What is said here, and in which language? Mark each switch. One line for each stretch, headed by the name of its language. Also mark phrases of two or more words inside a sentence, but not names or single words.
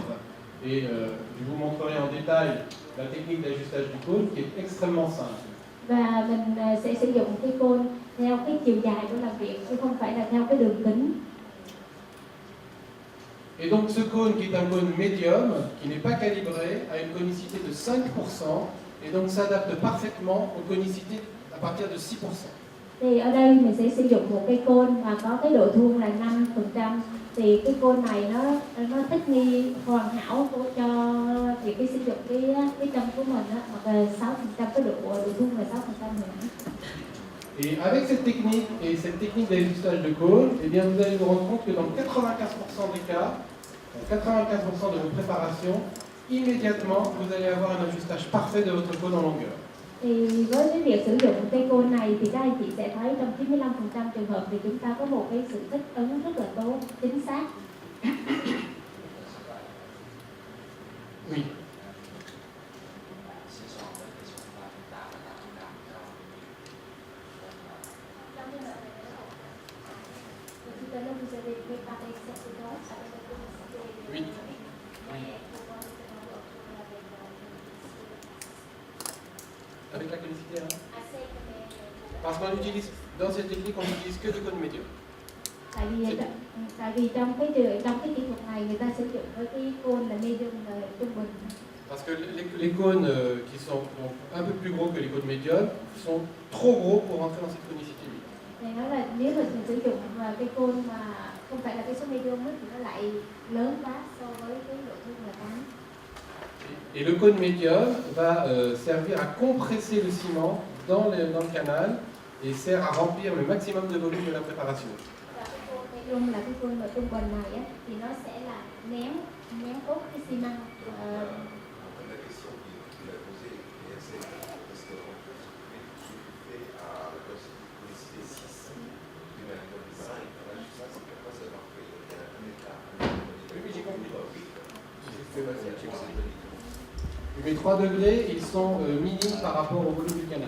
French: Et je vous montrerai en détail la technique d'ajustage du cône qui est extrêmement simple.
Vietnamese: Và mình sẽ sử dụng cái côn theo cái chiều dài của làm việc, chứ không phải là theo cái đường kính.
French: Et donc ce cône qui est un cône médium, qui n'est pas calibré, a une conicité de 5% et donc s'adapte parfaitement aux conicités à partir de 6%.
Vietnamese: Thì ở đây mình sẽ sử dụng một cái côn mà có cái độ thuông là 5%. Thì cái côn này nó thích nghi hoàn hảo cho việc sử dụng cái chân của mình đó, hoặc là 6%, cái độ thuông là 6% nữa.
French: Et avec cette technique d'ajustage de cône, eh bien vous allez vous rendre compte que dans 95% des cas, 95% de vos préparations, immédiatement vous allez avoir un ajustage parfait de votre cône en longueur.
Vietnamese: Thì với cái việc sử dụng cây côn này thì các anh chị sẽ thấy trong 95% trường hợp thì chúng ta có một cái sự thích ứng rất là tốt, chính xác.
French: Oui. Oui. Avec la conicité, hein? Parce qu'on utilise, dans cette technique, on n'utilise que des cônes médiums.
Vietnamese: Tại vì trong cái kỹ thuật này người ta sử dụng với cái côn là medium là trung bình.
French: Parce que les cônes qui sont donc un peu plus gros que les cônes médiums sont trop gros pour rentrer dans cette conicité.
Vietnamese: Thì nói là nếu mà mình sử dụng cái côn mà không phải là cái số medium ấy, thì nó lại lớn quá so với cái độ thun là 8.
French: Et le cône médium va servir à compresser le ciment dans le canal et sert à remplir le maximum de volume de la préparation.
Vietnamese: Và cái côn medium là cái côn mà trung bình này á, thì nó sẽ là nén tốt cái xi măng.
French: La question qu'il a posée est assez parce que tu fais à la quantité 6, tu mets un peu 5, ça c'est pourquoi c'est parfait. Il y a un écart. Oui, mais j'ai compris. Les 3 degrés, ils sont minimes par rapport au volume du canal.